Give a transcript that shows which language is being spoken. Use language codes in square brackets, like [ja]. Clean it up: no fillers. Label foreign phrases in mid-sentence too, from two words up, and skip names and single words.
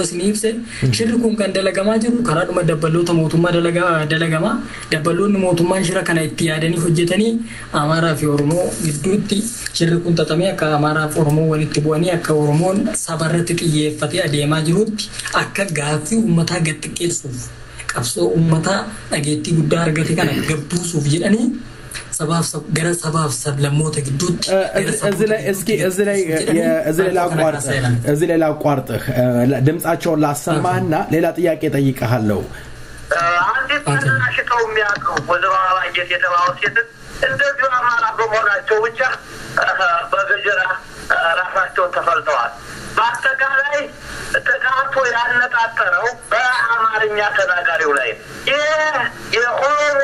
[om] isin ibse shirri kun kan dalagamaa jiru karaadhuma dabballoota mootummaa dalagamaa dabballoonni mootummaan shira kana itti yaadanii hojjetanii Amaaraa fi Oromoo gidduutti shirri kun xaxamee akka Amaaraa fi Oromoo walitti bu'anii akka Oromoon sabarratti xiyyeeffatee adeemaa jirutti akka gaaffii uummataa gad xiqqeessuuf qabsoo uummataa dhageettii guddaa argate kana gabbuusuuf jedhanii gara sabaaf sablammoota gidduutti [am] እዚህ ላይ ላቋርጥህ ድምጻቸውን ላሰማህና ሌላ ጥያቄ ጠይቀሃለሁ። አንዲት ተናሽተው የሚያውቁ ወይዘሮ አበባየት የተባሉ ሴት እንደዚሁ አማራ በመሆናቸው ብቻ በገጀራ ራሳቸውን ተፈልተዋል። በአጠቃላይ ጥቃቱ ያነጣጠረው በአማርኛ ተናጋሪው ላይ የኦሮሞ